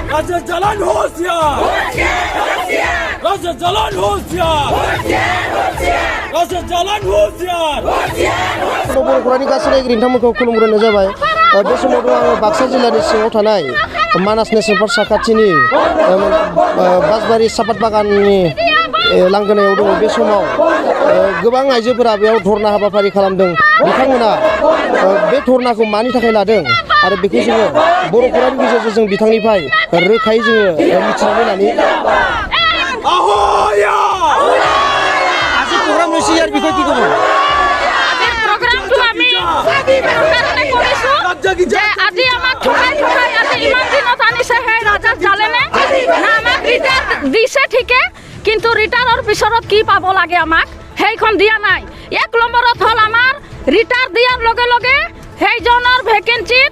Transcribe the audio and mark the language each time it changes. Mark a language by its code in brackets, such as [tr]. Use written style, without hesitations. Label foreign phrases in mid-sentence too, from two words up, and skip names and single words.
[as] Raja Jalan Hosiar! Raja Jalan Hosiar! Raja Jalan Hosiar! [brx] बर'फोरनि गासै नोंथांमोनखौ खुलुमग्रोनाय जाबाय बे समाव आङो बाक्सा जिल्लानि सिङाव थानाय मानास नेशनेल पार्क साखाथिनि बासबारि सापात बागाननि लांगोनायाव दङ बे समाव गोबां आइजोफोरा बेयाव धरना हाबाफारि खालामदों बिथांमोना बे धरनाखौ मानि थाखाय लादों आरो बेखौ जोङो बर'फोरनि गेजेरजों जों बिथांनिफ्राय रोखायै जोङो मिथिनानै लानि Ahoya! [as] আজি প্ৰগ্ৰাম লৈছে ইয়াৰ বিষয়ে কি ক'ব প্ৰগ্ৰামটো আমি কাৰণে কৰিছো যে আজি আমাক ঠকাই আজি ইমান দিনত আনিছে সেই ৰাজা জালেনে না আমাক ৰিটাৰ দিছে ঠিকে কিন্তু ৰিটাৰৰ পিছত কি পাব লাগে আমাক সেইখন দিয়া নাই এক নম্বৰত হ'ল আমাৰ ৰিটাৰ দিয়াৰ লগে লগে সেইজনৰ ভেকেন্সিত